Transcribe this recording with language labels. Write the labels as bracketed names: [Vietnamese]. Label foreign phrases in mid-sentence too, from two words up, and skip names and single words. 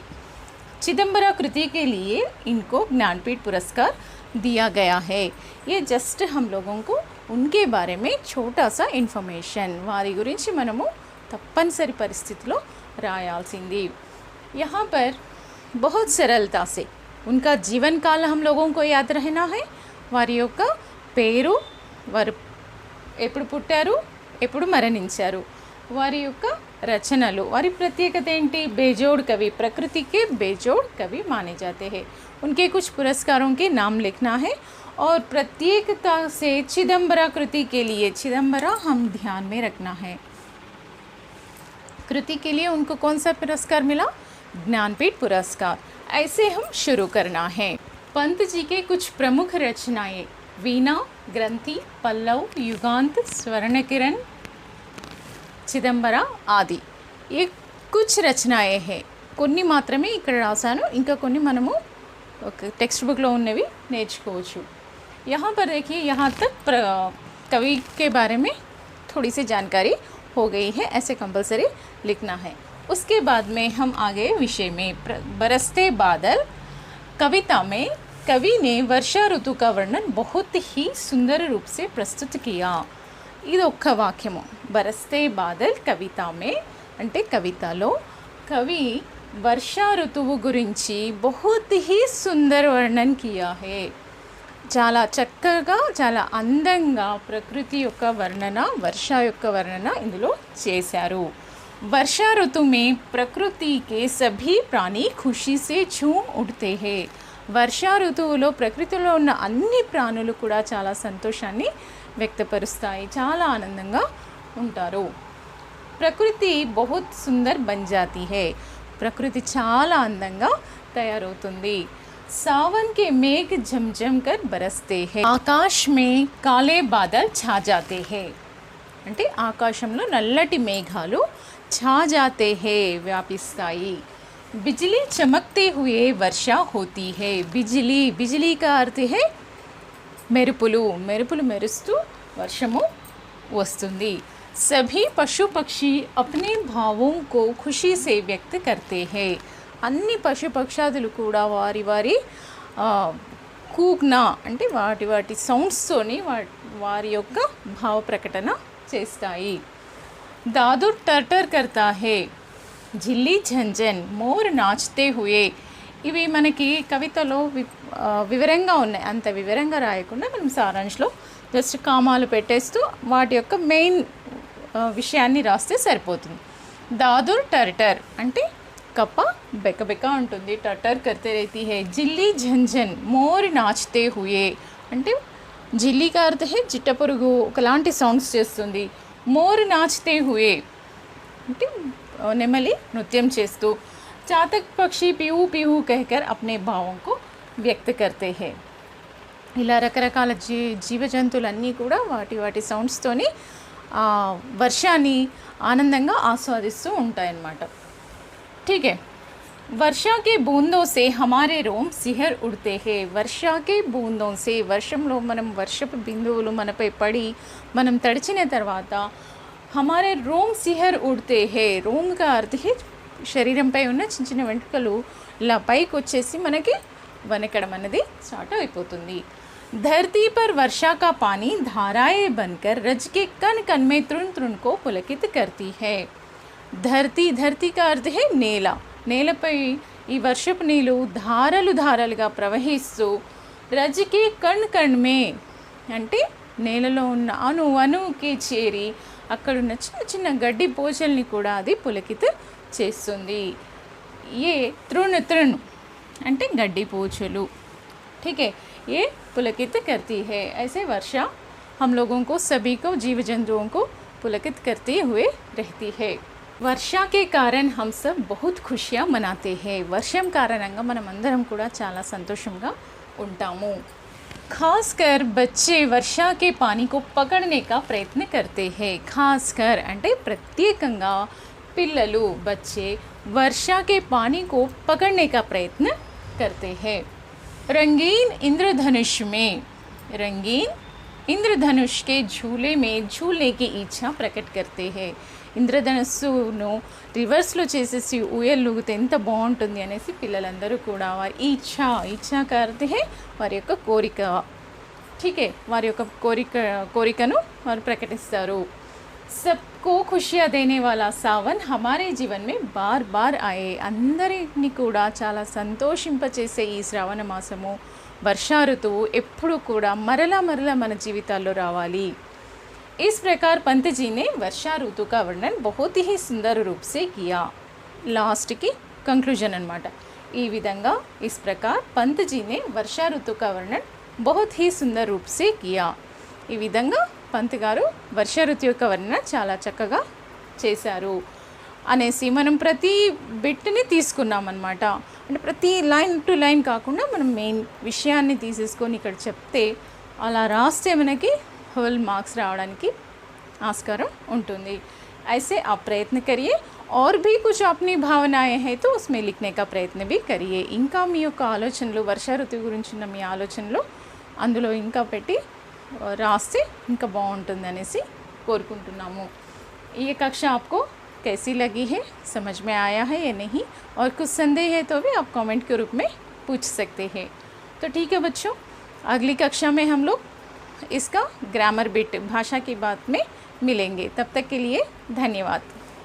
[Hindi] चिदंबरा कृति के लिए इनको ज्ञानपीठ पुरस्कार दिया गया है। ये जस्ट हम लोगों को उनके बारे में छोटा सा इन्फॉर्मेशन [Telugu] వారి గురించి మనము తప్పనిసరి పరిస్థితిలో రాయాల్సింది। [Hindi] यहाँ पर बहुत सरलता से उनका जीवन काल हम लोगों को याद रहना है। [Telugu] వారి యొక్క పేరు, వారు ఎప్పుడు పుట్టారు, ఎప్పుడు మరణించారు, వారి యొక్క రచనలు, వారి ప్రత్యేకత ఏంటి, [Hindi] बेजोड़ कवि, प्रकृति के बेजोड़ कवि माने जाते हैं। उनके कुछ पुरस्कारों के नाम लिखना है और प्रत्येकता से चिदंबरा कृति के लिए, चिदंबरा हम ध्यान में रखना है, कृति के लिए उनको कौन सा पुरस्कार मिला, ज्ञानपीठ पुरस्कार। ऐसे हम शुरू करना है। पंत जी के कुछ प्रमुख रचनाएं वीणा, ग्रंथि, पल्लव, युगांत, स्वर्णकिरण, చిదంబర ఆది। ये कुछ रचनाएं हैं। [Telugu] కొన్ని మాత్రమే ఇక్కడ రాశాను, ఇంకా కొన్ని మనము [English] text book [Telugu] లో ఉన్నవి నేర్చుకోవచ్చు। [Hindi] यहाँ पर देखिए, यहाँ तक कवि के बारे में थोड़ी सी जानकारी हो गई है, ऐसे कंपलसरी लिखना है। उसके बाद में हम आगे विषय में बरसते बादल कविता में कवि ने वर्षा ऋतु का वर्णन बहुत ही सुंदर रूप से प्रस्तुत किया। [Telugu] ఇది ఒక్క వాక్యము। బరస్తే బాదల్ [Hindi] कविता में [Telugu] అంటే కవితలో కవి వర్షా ఋతువు గురించి [Hindi] बहुत ही सुंदर वर्णन किया है। [Telugu] చాలా చక్కగా, చాలా అందంగా ప్రకృతి యొక్క వర్ణన, వర్ష యొక్క వర్ణన ఇందులో చేశారు। [Hindi] वर्षा ऋतु में प्रकृति के सभी प्राणी खुशी से झूम उठते हैं। [Telugu] వర్షా ఋతువులో ప్రకృతిలో ఉన్న అన్ని ప్రాణులు కూడా చాలా సంతోషాన్ని వ్యక్తపరుస్తాయి, చాలా ఆనందంగా ఉంటారు। [Hindi] प्रकृति बहुत सुंदर बन जाती है, [Telugu] ప్రకృతి చాలా అందంగా తయారవుతుంది। [Hindi] सावन के मेघ झमझम कर बरसते हैं, आकाश में काले बादल छा जाते हैं [Telugu] అంటే ఆకాశంలో నల్లటి మేఘాలు [Hindi] छा जाते हैं వ్యాపిస్తాయి। बिजली चमकते हुए वर्षा होती है। बिजली, बिजली का अर्थ है [Telugu] మెరుపులు, మెరుపులు మెరుస్తూ వర్షము వస్తుంది। [Hindi] सभी पशु पक्षी अपने भावों को खुशी से व्यक्त करते हैं। [Telugu] అన్ని పశు పక్షాదులు కూడా వారి వారి కూగ్నా అంటే వాటి వాటి సౌండ్స్తోని వారి యొక్క భావ ప్రకటన చేస్తాయి। [Hindi] दादू टर्टर करता है, झिल्ली झंझन, मोर नाचते हुए। [Telugu] ఇవి మనకి కవితలో వివరంగా ఉన్నాయి, అంత వివరంగా రాయకుండా మనం సారాంశంలో జస్ట్ కామాలు పెట్టేస్తూ వాటి యొక్క మెయిన్ విషయాన్ని రాస్తే సరిపోతుంది। [Hindi] दादुर टर्टर [Telugu] అంటే కప్ప బెకబెక ఉంటుంది, [Hindi] टर्टर करते रहती है। झिल्ली झंझन, मोर नाचते हुए [Telugu] అంటే జిల్లి [Hindi] का अर्थ है [Telugu] చిట్టపురుగు ఒకలాంటి సౌండ్స్ చేస్తుంది। [Hindi] मोर नाचते हुए [Telugu] అంటే నెమలి నృత్యం చేస్తూ। [Hindi] चातक पक्षी पीहू पीहू कहकर अपने भावों को व्यक्त करते हैं। [Telugu] ఇలా రకరకాల జీవ జంతువులన్నీ కూడా వాటి వాటి సౌండ్స్తోని వర్షాన్ని ఆనందంగా ఆస్వాదిస్తూ ఉంటాయన్నమాట। [Hindi] ठीक है, वर्षा के बूंदों से हमारे रोम सिहर उठते है. वर्षा के बूंदों से, [Telugu] వర్షంలో మనం వర్షపు బిందువులు మనపై పడి మనం తడిచిన తర్వాత [Hindi] हमारे रोम सिहर उठते है. रोम का अर्थ है [Telugu] శరీరంపై ఉన్న చిన్న చిన్న వెంట్రుకలు ఇలా పైకి వచ్చేసి మనకి వణకడం అనేది స్టార్ట్ అయిపోతుంది. [Hindi] धरती पर वर्षा का पानी धाराएं बनकर रज के कण कण में तृण तृण को पुलकित करती है. ధరతి का अर्थ है నేల. [Telugu] నేలపై ఈ వర్షపు నీళ్ళు ధారలు ధారలుగా ప్రవహిస్తూ [Hindi] रज के कण कण में [Telugu] అంటే నేలలో ఉన్న అణు అణువుకి చేరి అక్కడున్న చిన్న చిన్న గడ్డి పోచల్ని కూడా అది పులకిత చేస్తుంది. ఏ తృణ తృణ అంటే గడ్డి పోచలు. [Hindi] ठीक है, ये पुलकित करती है. ऐसे वर्षा हम लोगों को सभी को जीव जंतुओं को पुलकित करते हुए रहती है. వర్షా के कारण हम सब बहुत खुशियाँ मनाते हैं. [Telugu] వర్షం కారణంగా మనం అందరం కూడా చాలా సంతోషంగా ఉంటాము. [Hindi] खासकर बच्चे वर्षा के पानी को पकड़ने का प्रयत्न करते हैं. खासकर [Telugu] అంటే ప్రత్యేకంగా పిల్లలు [Hindi] बच्चे वर्षा के पानी को पकड़ने का प्रयत्न करते हैं. रंगीन इंद्रधनुष में, रंगीन इंद्रधनुष के झूले में झूलने की इच्छा प्रकट करते हैं. [Telugu] ఇంద్రధనస్సును రివర్స్లో చేసేసి ఊయలుగితే ఎంత బాగుంటుంది అనేసి పిల్లలందరూ కూడా వారి [Hindi] इच्छा करते [Telugu] వారి యొక్క కోరిక, ఠీకే, వారి యొక్క కోరికను వారు ప్రకటిస్తారు. [Hindi] सबको खुशियाँ देने वाला सावन हमारे जीवन में बार बार आए. [Telugu] అందరిని కూడా చాలా సంతోషింపచేసే ఈ శ్రావణ మాసము వర్షా ఋతువు ఎప్పుడు కూడా మరలా మన జీవితాల్లో రావాలి. [Hindi] इस प्रकार पंत जी ने वर्षा ऋतु का वर्णन बहुत ही सुंदर रूप से किया. लास्ट की कंक्लूजन अनమాట. [Telugu] ఈ విధంగా [Hindi] इस प्रकार पंत जी ने वर्षा ऋतु का वर्णन बहुत ही सुंदर रूप से किया. [Telugu] ఈ విధంగా పంత్ గారు వర్ష ఋతు యొక్క వర్ణన చాలా చక్కగా చేశారు అనేసి మనం ప్రతి బిట్ని తీసుకున్నాం అన్నమాట. అంటే ప్రతి [English] line to line [Telugu] కాకుండా మనం మెయిన్ విషయాన్ని తీసేసుకొని ఇక్కడ చెప్తే అలా రాస్తే మనకి [English] whole marks [Telugu] రావడానికి ఆస్కారం ఉంటుంది. [Hindi] ऐसे आप प्रयत्न करिए और भी कुछ अपनी भावनाएं हैं तो उसमें लिखने का प्रयत्न भी करिए. [Telugu] ఇంకా మీ యొక్క ఆలోచనలు వర్ష ఋతువు గురించి ఉన్న మీ ఆలోచనలు అందులో ఇంకా పెట్టి రాస్తే ఇంకా బాగుంటుంది అనేసి కోరుకుంటున్నాము. [Hindi] ये कक्षा आपको कैसी लगी है, समझ में आया है या नहीं, और कुछ संदेह है तो भी आप कमेंट के रूप में पूछ सकते हैं. तो ठीक है बच्चों, अगली कक्षा में हम लोग इसका ग्रामर बिट भाषा की बात में मिलेंगे. तब तक के लिए धन्यवाद.